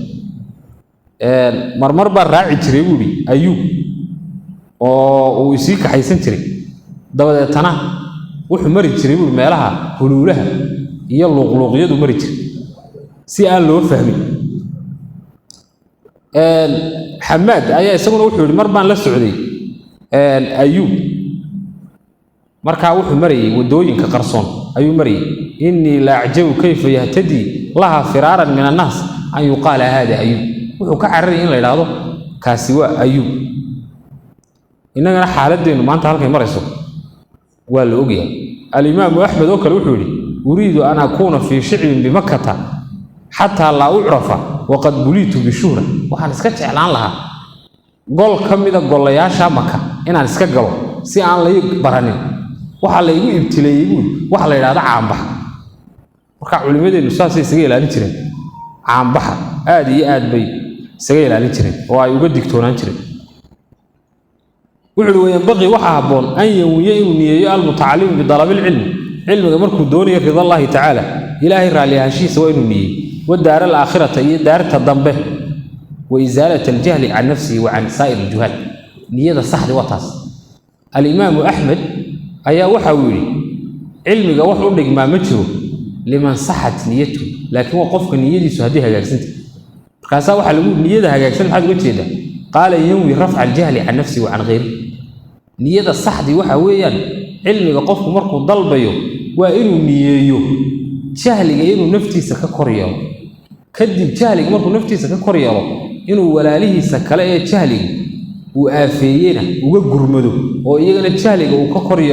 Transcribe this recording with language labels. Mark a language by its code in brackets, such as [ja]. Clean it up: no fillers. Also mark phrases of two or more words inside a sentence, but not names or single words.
[so] marmar baa raaci jiray buuli ayub oo uu isii kaxaysan jiray dabadeetana wuxuu mari jiray buuli meelaha huluulaha iyo luqluqyadu mari jiray si aan loo fahmin xamaad ayaa isaguna wuxuu yiri mar baan la socday ayub markaa wuxuu marayay wadooyinka qarsoon ayuu marayay [ar] إني لأعجب كيف يهتدي لها فرارا من الناس أن [so] yuqala hada ayub wuxuu ka carray in la yiraahdo kaasi waa ayub inagana xaaladeenu maanta halkay marayso waa la ogyahay al-imaam ahmed oo kale wuxuu yiri [ar] أريد أن أكون في شعب بمكة حتى لا أعرف وقد بليت بالشهرة [so] waxaan iska jeclaan lahaa gol kamida golayaasha maka inaan iska galo si aan la baranin waxa la igu ibtileeyay waxa la yiraahdo caanbax marka culimadeenu saas isaga ilaalin jireen caanbaxa aad iyo aad bay isaga ilaalin jireen oo ay uga digtoonaan jireen wuxuu weeyaan waxa haboon [ar] أن ينوي [so] inuu niyeeyo [ar] المتعلم بطلب العلم [so] ilmiga markuu doonayo [ar] رضا الله تعالى [so] ilaahi raali ahaanshiisa waa inuu niyeeyo [ar] والدار الآخرة [so] iyo daarta dambe [ar] وإزالة الجهل عن نفسه وعن سائر الجهال [so] niyada saxdi waa taas al-imaam ahmed ayaa waxa uu yiri ilmiga wax u dhigmaa ma jiro [ar] لمن صحت نيته [so] laakiin waa qofka niyadiisu hadii hagaagsanta markaas waxa lagu niyada hagaagsan maxaa uga jeeda [ar] قال ينوي رفع الجهل عن نفسه وعن غيره [so] niyada saxdi waxa weeyaan cilmiga qofku markuu dalbayo waa inuu niyeeyo jahliga inuu naftiisa ka koriyo kadib jahliga markuu naftiisa ka koriyo inuu walaalihiisa kale ee jahliga uu aafeeyena uga gurmado oo iyagana jahliga uu ka koriyo